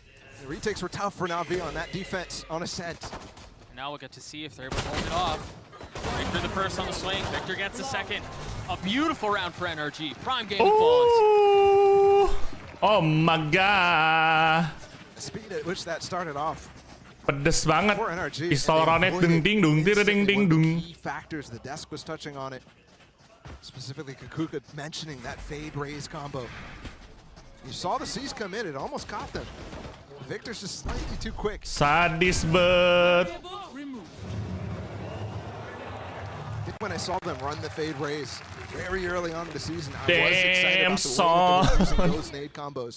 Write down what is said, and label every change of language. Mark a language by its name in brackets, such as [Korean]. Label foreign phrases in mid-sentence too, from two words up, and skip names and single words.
[English] The retakes were tough for Navi on that defense on Ascent. Now we'll get to see if they're able to hold it off. Victor the first on the swing. Victor gets the second. A beautiful round for NRG. Prime Gaming Flawless. Oh my god. The speed at which that started off. [Indonesian] Pedes banget. [English] For NRG, [Indonesian] Pistol runnya ding ding dung ding ding dung. [English] Key factors, the desk was touching on it. Specifically, Kakuka mentioning that fade raise combo. You saw the C's come in, it almost caught them. Victor's just slightly too quick. [Indonesian] Sadis bet. [English] I think when I saw them run the fade raise very early on in the season, I was excited about the way that they were using those nade combos.